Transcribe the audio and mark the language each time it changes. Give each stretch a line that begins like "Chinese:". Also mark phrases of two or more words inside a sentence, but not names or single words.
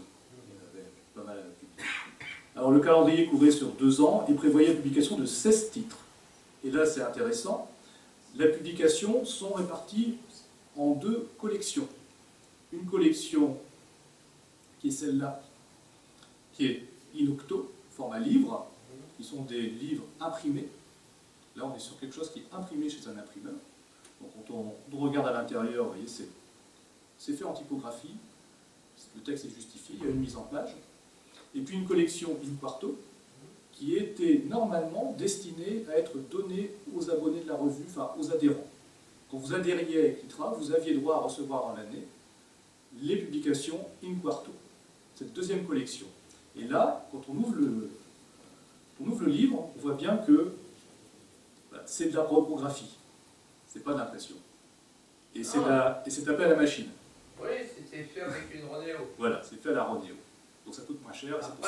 French: Il y en avait pas mal à publier. Alors le calendrier couvrait sur 2 ans et prévoyait la publication de 16 titres. Et là c'est intéressant, les publications sont réparties en 2 collections. Une collection qui est celle-là, qui est in octo, format livre, qui sont des livres imprimés. Là on est sur quelque chose qui est imprimé chez un imprimeur. Donc quand on regarde à l'intérieur, vous voyez, c'est fait en typographie, le texte est justifié, il y a une mise en page. Et puis une collection in quarto, qui était normalement destinée à être donnée aux abonnés de la revue, enfin aux adhérents. Quand vous adhériez à Equitra, vous aviez droit à recevoir en l'année les publications in quarto, cette deuxième collection. Et là, quand on ouvre le livre, on voit bien que c'est de la reprographie, c'est pas de l'impression. Et c'est tapé à la machine. Oui, c'était fait avec une Ronéo. Voilà, c'est fait à la Ronéo. Donc ça coûte moins cher, c'est pour